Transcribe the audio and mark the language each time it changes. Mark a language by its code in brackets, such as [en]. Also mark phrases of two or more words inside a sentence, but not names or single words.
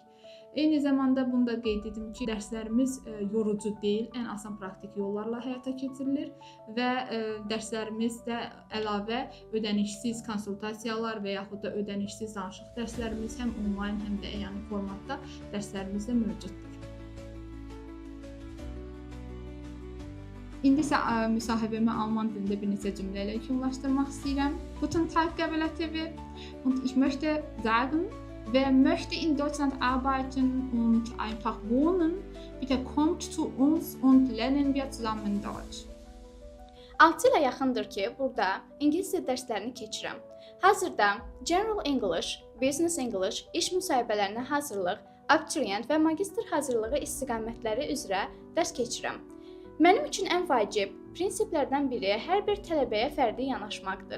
[az] Eyni zamanda bunu da qeyd edim ki, dərslərimiz yorucu deyil, ən asan praktik yollarla həyata keçirilir və dərslərimizdə əlavə ödənişsiz konsultasiyalar və yaxud da ödənişsiz danışıq dərslərimiz həm onlayn, həm də əyani formatda dərslərimizdə mövcuddur. İndi isə müsahibəmi alman dilində bir neçə cümlə ilə yekunlaşdırmaq istəyirəm. [de] Guten Tag, Qəbələ TV. Und ich möchte sagen, wer möchte in Deutschland arbeiten und einfach wohnen, bitte kommt zu uns und lernen wir zusammen Deutsch. [az] 6 ilə yaxındır ki, burada ingilis dil dərslərini keçirəm. [en] Hazırda General English, Business English, [az] iş müsahibələrinə hazırlıq, abituriyent və magistr hazırlığı istiqamətləri üzrə dərs keçirəm. Mənim üçün ən vacib prinsiplərdən biri hər bir tələbəyə fərdi yanaşmaqdır.